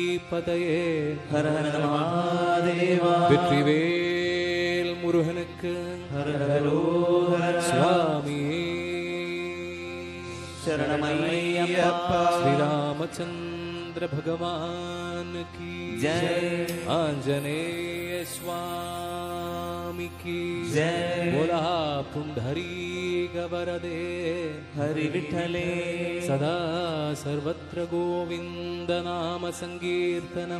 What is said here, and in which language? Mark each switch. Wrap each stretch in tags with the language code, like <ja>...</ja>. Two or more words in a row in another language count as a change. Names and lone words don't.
<ta>பதையே ஹர ஹர மகாதேவா. வெற்றிவேல் முருகனுக்கு ஹர ஹரோ ஹர. சுவாமியே சரணமையப்பா.</ta> <hi>श्रीरामचंद्र भगवान की जय. आंजनेय स्वामी की जय.</hi> <mr>बोला पुंडरीक वरदे हरि विठले.</mr> <sa>सदा सर्वत्र गोविंद नाम संकीर्तनम.</sa>